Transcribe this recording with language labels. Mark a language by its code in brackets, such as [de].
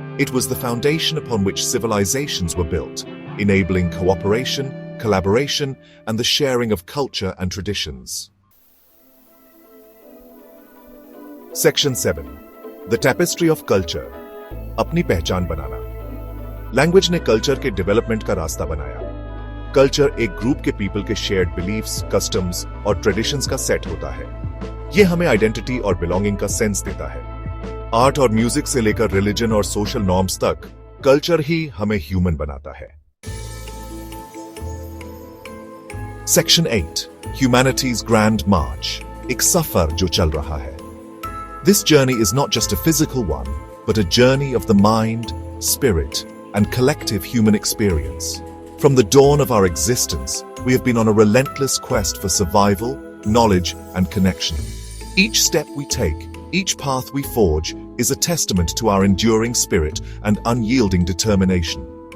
[en] It was the foundation upon which civilizations were built, enabling cooperation, collaboration, and the sharing of culture and traditions. Section 7. The Tapestry of Culture. [hi] अपनी पहचान बनाना. Language ने culture के development का रास्ता बनाया. Culture एक group के people के शेयर्ड बिलीफ्स, कस्टम्स और ट्रेडिशंस का सेट होता है. ये हमें आइडेंटिटी और बिलोंगिंग का सेंस देता है. आर्ट और म्यूजिक से लेकर रिलीजन और सोशल नॉर्म्स तक कल्चर ही हमें ह्यूमन बनाता है. सेक्शन 8. ह्यूमैनिटीज ग्रैंड मार्च. एक सफर जो चल रहा है. [en] This journey is not just a physical one, but a journey of the mind, spirit, and collective human experience. From the dawn of our existence, we have been on a relentless quest for survival, knowledge, and connection. Each step we take, each path we forge, is a testament to our enduring spirit and unyielding determination.